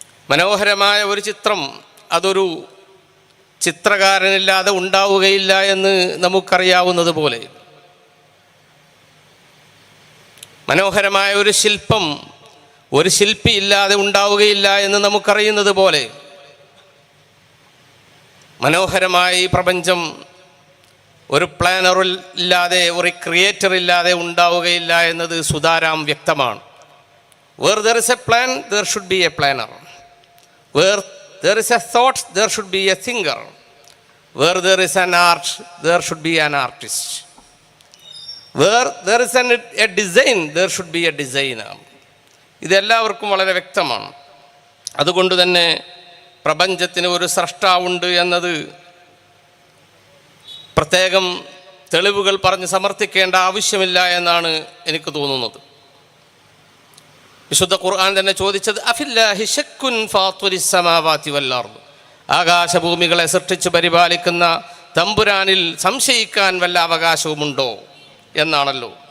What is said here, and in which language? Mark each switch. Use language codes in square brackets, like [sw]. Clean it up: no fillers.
[ml] മനോഹരമായ ഒരു ചിത്രം, അതൊരു ചിത്രകാരനില്ലാതെ ഉണ്ടാവുകയില്ല എന്ന് നമുക്കറിയാവുന്നത് പോലെ, മനോഹരമായ ഒരു ശില്പം ഒരു ശില്പി ഇല്ലാതെ ഉണ്ടാവുകയില്ല എന്ന് നമുക്കറിയുന്നത് പോലെ, മനോഹരമായ ഈ പ്രപഞ്ചം ഒരു പ്ലാനറില്ലാതെ ഒരു ക്രിയേറ്റർ ഇല്ലാതെ ഉണ്ടാവുകയില്ല എന്നത് സുതാരാം വ്യക്തമാണ്. [en] Where there is a plan, there should be a planner. Where there is a thought, there should be a thinker. Where there is an art, there should be an artist. Where there is a design, there should be a designer. [ml] ഇതെല്ലാവർക്കും വളരെ വ്യക്തമാണ്. അതുകൊണ്ട് തന്നെ പ്രപഞ്ചത്തിന് ഒരു സ്രഷ്ടാവുണ്ട് എന്നത് പ്രത്യേകം തെളിവുകൾ പറഞ്ഞ് സമർത്ഥിക്കേണ്ട ആവശ്യമില്ല എന്നാണ് എനിക്ക് തോന്നുന്നത്. വിശുദ്ധ ഖുർആൻ തന്നെ ചോദിച്ചത് [ar] അഫില്ലാഹി ശക്കുൻ ഫാത്തിരിസ് സമാവാതി വൽ അർദ്, [ml] ആകാശഭൂമികളെ സൃഷ്ടിച്ച് പരിപാലിക്കുന്ന തമ്പുരാനിൽ സംശയിക്കാൻ വല്ല അവകാശവുമുണ്ടോ എന്നാണല്ലോ.